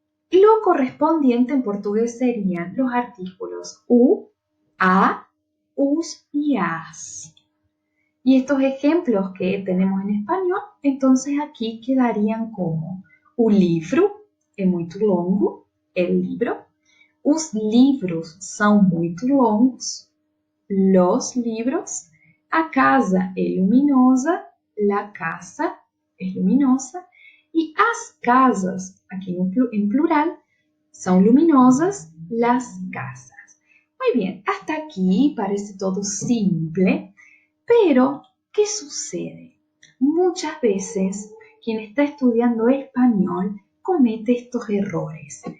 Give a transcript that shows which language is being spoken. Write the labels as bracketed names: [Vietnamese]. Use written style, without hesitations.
[Spanish] Lo correspondiente en portugués serían los artículos u, a, us y as. Y estos ejemplos que tenemos en español, entonces aquí quedarían como [Portuguese] o livro é muito longo, [Spanish] el libro. [Portuguese] Os livros são muito longos, [Spanish] los libros. [Portuguese] A casa é luminosa, [Spanish] la casa es luminosa. Y [Portuguese] as casas, [Spanish] aquí en plural, son luminosas, las casas. Muy bien, hasta aquí parece todo simple. Pero, ¿qué sucede? Muchas veces quien está estudiando español comete estos errores.